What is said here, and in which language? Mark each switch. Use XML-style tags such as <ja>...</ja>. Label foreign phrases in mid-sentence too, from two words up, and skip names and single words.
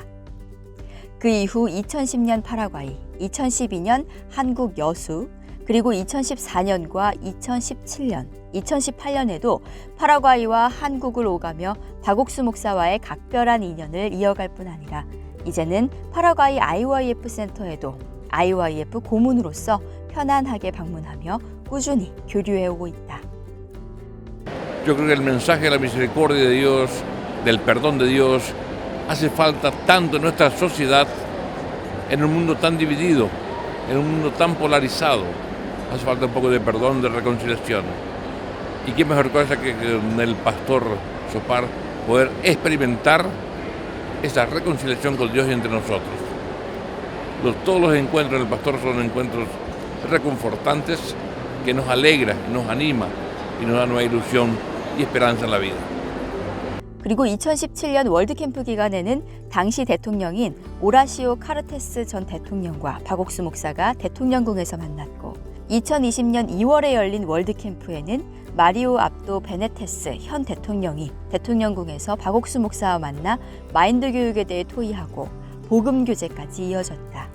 <ko>그 이후 2010년 파라과이, 2012년 한국 여수, 그리고 2014년과 2017년, 2018년에도 파라과이와 한국을 오가며 박옥수 목사와의 각별한 인연을 이어갈 뿐 아니라 이제는 파라과이 IYF 센터에도 IYF 고문으로서 편안하게 방문하며 꾸준히 교류해오고 있다.</ko> <es>Yo creo que el mensaje de la misericordia de Dios, del perdón de Dios, hace falta tanto en nuestra sociedad, en un mundo tan dividido, en un mundo tan polarizado. Hace falta un poco de perdón, de reconciliación. Y qué mejor cosa que con el pastor Sopar poder experimentar esa reconciliación con Dios y entre nosotros. Todos los encuentros del pastor son encuentros reconfortantes que nos alegra, nos anima y nos da nueva ilusión y esperanza en la vida.</es> <ko>그리고 2017년 월드캠프 기간에는 당시 대통령인 오라시오 카르테스 전 대통령과 박옥수 목사가 대통령궁에서 만났고 2020년 2월에 열린 월드캠프에는 마리오 압도 베네테스 현 대통령이 대통령궁에서 박옥수 목사와 만나 마인드 교육에 대해 토의하고 복음 교제까지 이어졌다.</ko>